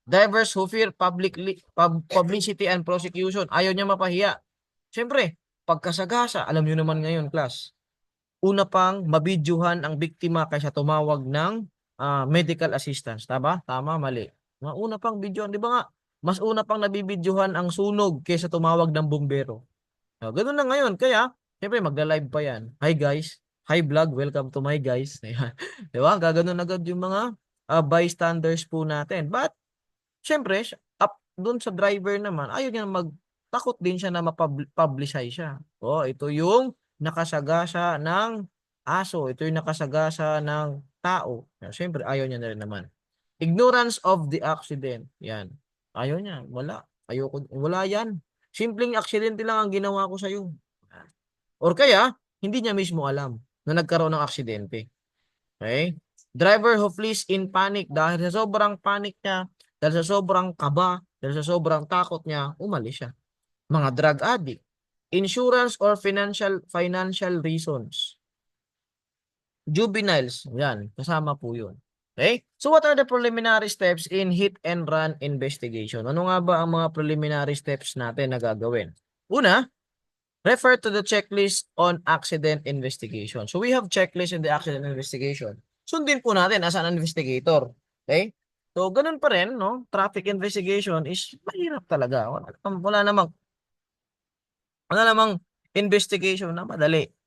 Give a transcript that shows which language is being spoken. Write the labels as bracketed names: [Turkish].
[English] Drivers who fear publicity and prosecution. [Filipino] Ayaw niya mapahiya. Siyempre, pagkasagasa, alam niyo naman ngayon, class, una pang mabidyuhan ang biktima kaysa tumawag ng medical assistance. Tama? Tama, mali. Una pang bidyuhan. Di ba nga, mas una pang nabibidyuhan ang sunog kaysa tumawag ng bumbero. Ganun na ngayon. Kaya, siyempre, magla-live pa yan. [English] Hi guys. Hi vlog. Welcome to my guys. [Filipino] Di ba? Gaganon agad yung mga bystanders po natin. But, siyempre, doon sa driver naman, ayaw niya takot din siya na mapublicize siya. Ito yung nakasagasa ng aso. Ito yung nakasagasa ng tao. Siyempre, ayaw niya na rin naman. [English] Ignorance of the accident. [Filipino] Yan. Ayaw niya. Wala. Ayoko. Wala yan. Simpleng aksidente lang ang ginawa ko sa'yo. [English] Or [Filipino] kaya, hindi niya mismo alam na nagkaroon ng aksidente. Okay? [English] Driver who flees in panic [Filipino] dahil sa sobrang panic niya, dahil sa sobrang kaba, dahil sa sobrang takot niya, umalis siya. [English] Mga drug addict, insurance or financial reasons. [Filipino] Juveniles, yan, kasama po yun. [English] Okay? So what are the preliminary steps in hit and run investigation? [Filipino] Ano nga ba ang mga preliminary steps natin na gagawin? [English] Una, refer to the checklist on accident investigation. So we have checklist in the accident investigation. [Filipino] Sundin po natin [English] as an investigator. Okay? [Filipino] So ganun pa rin, no? [English] Traffic investigation is [Filipino] mahirap talaga. Wala namang investigation na madali.